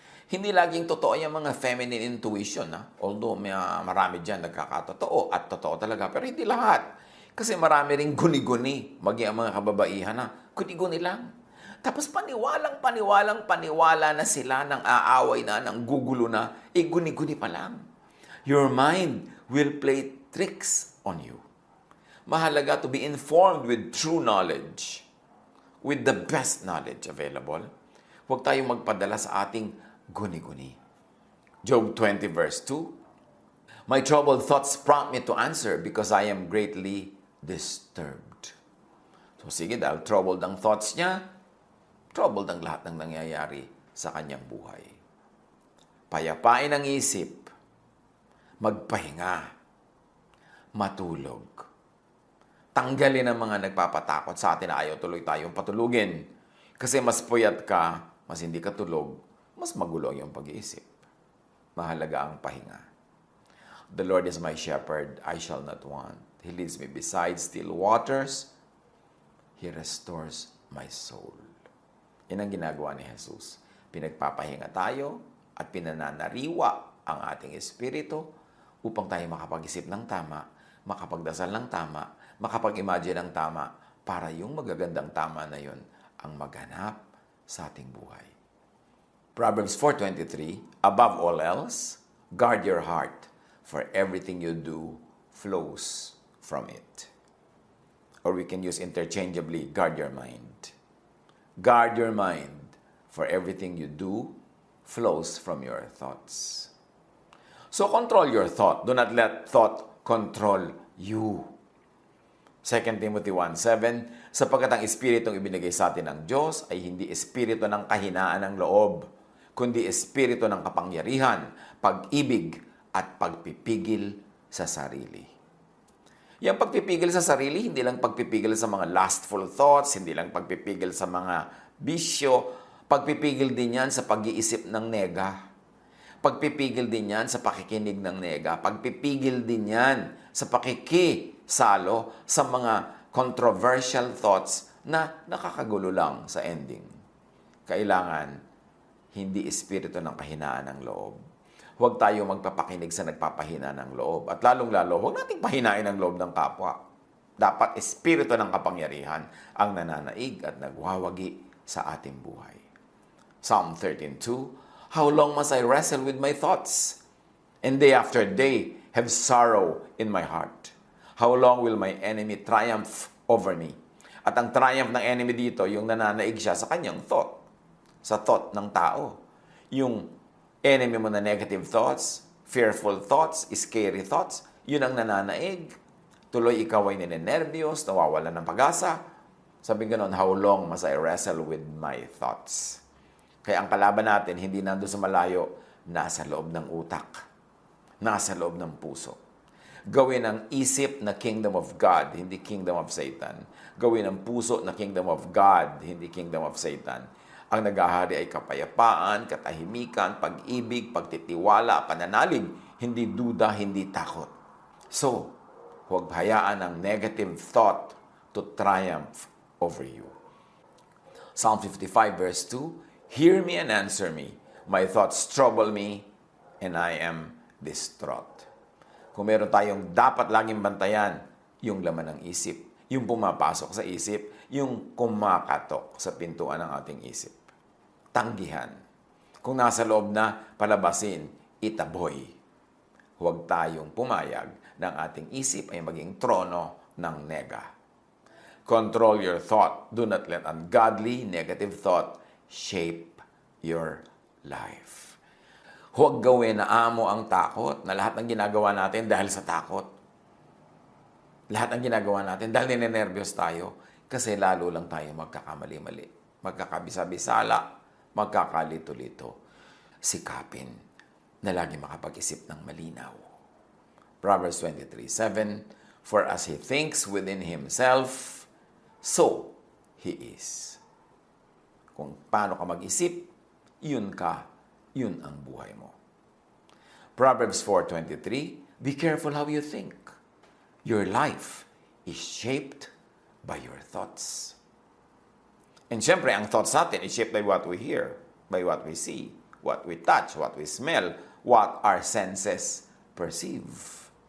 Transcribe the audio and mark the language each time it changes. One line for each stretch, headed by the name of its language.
Filipino: Hindi laging totoo yung mga feminine intuition. Although marami dyan nagkakatotoo at totoo talaga. Pero hindi lahat. Kasi marami ring guni-guni. Maging ang mga kababaihan na guni-guni lang. Tapos paniwala na sila ng aaway na, ng gugulo na. Guni-guni pa lang.
English: Your mind will play tricks on you.
Filipino: Mahalaga
English: to be informed with true knowledge. With the best knowledge available.
Filipino: Huwag tayong magpadala sa ating guni-guni.
English: Job 20:2, my troubled thoughts prompt me to answer because I am greatly disturbed.
Filipino: So sige, dahil troubled ang thoughts niya, troubled ang lahat ng nangyayari sa kanyang buhay. Payapain ang isip, magpahinga, matulog. Tanggalin ang mga nagpapatakot sa atin na ayaw tuloy tayong patulugin. Kasi mas puyat ka, mas hindi ka tulog, mas magulo yung pag-iisip. Mahalaga ang pahinga.
English: The Lord is my shepherd, I shall not want. He leads me beside still waters. He restores my soul.
Filipino: Yan ang ginagawa ni Jesus. Pinagpapahinga tayo at pinananariwa ang ating espiritu upang tayo makapag-isip ng tama, makapagdasal ng tama, makapag-imagine ng tama para yung magagandang tama na yun ang maghanap sa ating buhay.
English: Proverbs 4:23, above all else, guard your heart, for everything you do flows from it. Or we can use interchangeably, guard your mind. Guard your mind, for everything you do flows from your thoughts. So control your thought. Do not let thought control you.
Filipino: 2 Timothy 1:7, sapagkat ang espiritong ibinigay sa atin ng Diyos ay hindi espiritu ng kahinaan ng loob, kundi espiritu ng kapangyarihan, pag-ibig, at pagpipigil sa sarili. Yung pagpipigil sa sarili, hindi lang pagpipigil sa mga
English: lustful thoughts,
Filipino: hindi lang pagpipigil sa mga bisyo, pagpipigil din yan sa pag-iisip ng nega. Pagpipigil din yan sa pakikinig ng nega. Pagpipigil din yan sa pakikisalo sa mga
English: controversial thoughts
Filipino: na nakakagulo lang sa ending. Kailangan hindi espiritu ng kahinaan ng loob. Huwag tayo magpapakinig sa nagpapahina ng loob. At lalong-lalo, huwag nating pahinain ang loob ng kapwa. Dapat espiritu ng kapangyarihan ang nananaig at nagwawagi sa ating buhay.
English: Psalm 13:2, how long must I wrestle with my thoughts, and day after day have sorrow in my heart? How long will my enemy triumph over me?
Filipino: At ang triumph ng enemy dito, yung nananaig siya sa kanyang thought. Sa thought ng tao. Yung enemy mo na
English: negative thoughts, fearful thoughts, scary thoughts,
Filipino: yun ang nananaig. Tuloy ikaw ay ninenervyos, nawawalan ng pag-asa. Sabi ganon,
English: how long must I wrestle with my thoughts?
Filipino: Kaya ang kalaban natin, hindi nando sa malayo, nasa loob ng utak, nasa loob ng puso. Gawin ang isip na
English: kingdom of God,
Filipino: hindi
English: kingdom of Satan.
Filipino: Gawin ang puso na
English: kingdom of God,
Filipino: hindi
English: kingdom of Satan.
Filipino: Ang naghahari ay kapayapaan, katahimikan, pag-ibig, pagtitiwala, pananalig, hindi duda, hindi takot.
English: So,
Filipino: huwag hayaan ang
English: negative thought to triumph over you. Psalm 55 verse 2, hear me and answer me. My thoughts trouble me and I am distraught.
Filipino: Kung meron tayong dapat laging bantayan, yung laman ng isip, yung pumapasok sa isip, yung kumakatok sa pintuan ng ating isip. Tanggihan. Kung nasa loob na, palabasin, itaboy. Huwag tayong pumayag ng ating isip ay maging trono ng nega.
English: Control your thought. Do not let ungodly, negative thought shape your life.
Filipino: Huwag gawin na amo ang takot, na lahat ng ginagawa natin dahil sa takot. Lahat ng ginagawa natin dahil ninenervyos tayo kasi lalo lang tayo magkakamali-mali. Magkakabisa-bisala, magkakalito-lito. Sikapin na lagi makapag-isip ng malinaw.
English: Proverbs 23:7, for as he thinks within himself, so he is.
Filipino: Kung paano ka mag-isip, yun ang buhay mo.
English: Proverbs 4:23, be careful how you think. Your life is shaped by your thoughts. And
Filipino: syempre, ang
English: thoughts
Filipino: natin
English: is shaped by what we hear, by what we see, what we touch, what we smell, what our senses perceive.